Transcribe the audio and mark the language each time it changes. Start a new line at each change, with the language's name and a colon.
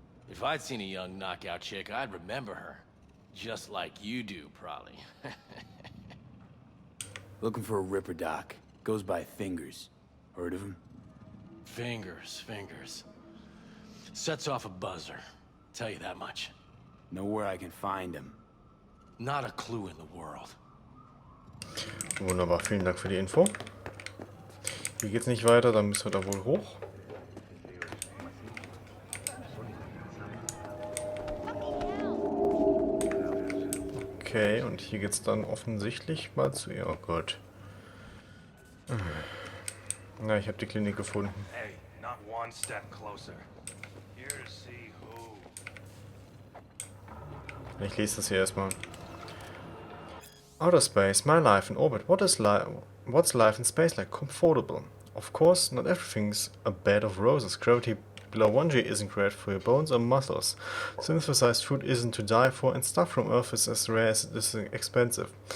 English: If I'd seen a young knockout chick, I'd remember her. Just like you do, probably. Looking for a ripper doc. Goes by Fingers. Heard of him? Fingers. Sets off a buzzer. Tell you that much. Know where I can find him. Not a clue in the world.
German: Wunderbar, vielen Dank für die Info. Hier geht's nicht weiter, dann müssen wir da wohl hoch. Okay, und hier geht's dann offensichtlich mal zu ihr. Oh Gott. Na, ich habe die Klinik gefunden.
English: Hey, not one step closer. Here to see who.
German: Ich lese das hier erstmal.
English: Outer space, my life in orbit. What's life in space like? Comfortable. Of course, not everything's a bed of roses. Gravity below 1G isn't great for your bones or muscles. Synthesized food isn't to die for, and stuff from Earth is as rare as it is expensive.